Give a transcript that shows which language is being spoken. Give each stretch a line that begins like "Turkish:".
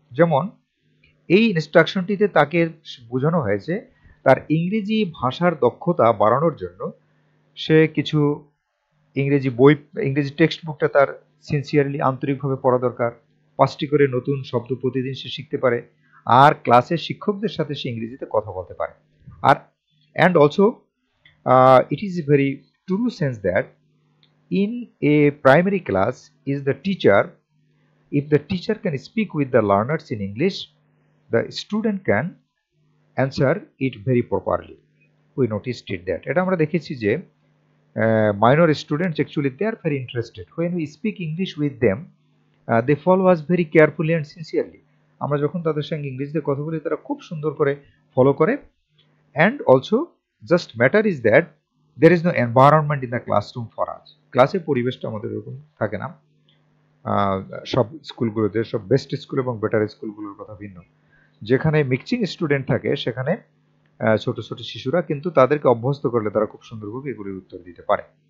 Bangla: যেমন এই ইনস্ট্রাকশনটিতে তাকে বোঝানো হয়েছে তার ইংরেজি ভাষার দক্ষতা বাড়ানোর জন্য সে কিছু ইংরেজি টেক্সট বুকটা তার সিনসিয়ারলি আন্তরিকভাবে পড়া দরকার, 5টি করে নতুন শব্দ প্রতিদিন সে শিখতে পারে, আর ক্লাসের শিক্ষকদের সাথে সে ইংরেজিতে কথা বলতে পারে।
English: আর and also it is a very true sense that in a primary class is the teacher. If the teacher can speak with the learners in English, the student can answer it very properly. We noticed it that
Bangla: এটা আমরা দেখেছি যে
English: minor students actually they are very interested when we speak English with them. They follow us very carefully and sincerely.
Bangla: আমরা যখন তাদের সঙ্গে ইংরেজিতে কথা বলি তারা খুব সুন্দর করে ফলো করে।
English: and also just matter is that there is no environment in the classroom for us.
Bangla: ক্লাসে পরিবেশটা আমাদের এরকম থাকে না, সব স্কুলগুলোতে, সব বেস্ট স্কুল এবং বেটার স্কুলগুলোর কথা ভিন্ন। যেখানে মিক্সিং স্টুডেন্ট থাকে সেখানে ছোট ছোট শিশুরা, কিন্তু তাদেরকে অভ্যস্ত করলে তারা খুব সুন্দরভাবে এগুলির উত্তর দিতে পারে।